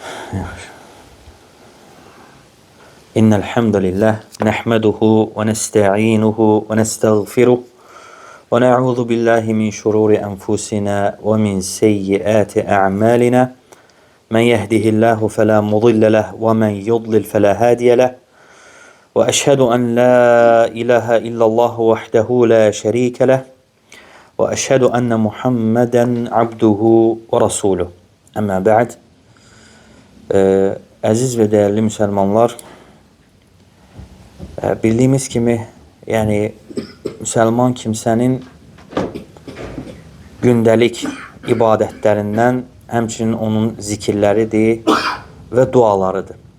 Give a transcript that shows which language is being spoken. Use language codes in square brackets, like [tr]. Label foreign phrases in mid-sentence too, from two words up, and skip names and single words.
[ar] إن الحمد لله نحمده ونستعينه ونستغفره ونعوذ بالله من شرور أنفسنا ومن سيئات أعمالنا من يهده الله فلا مضل له ومن يضلل فلا هادي له وأشهد أن لا إله إلا الله وحده لا شريك له وأشهد أن محمدا عبده ورسوله أما بعد [az] Əziz və dəyərli müsəlmanlar, bildiyimiz kimi, müsəlman kimsənin gündəlik ibadətlərindən həmçinin onun zikirləridir və dualarıdır.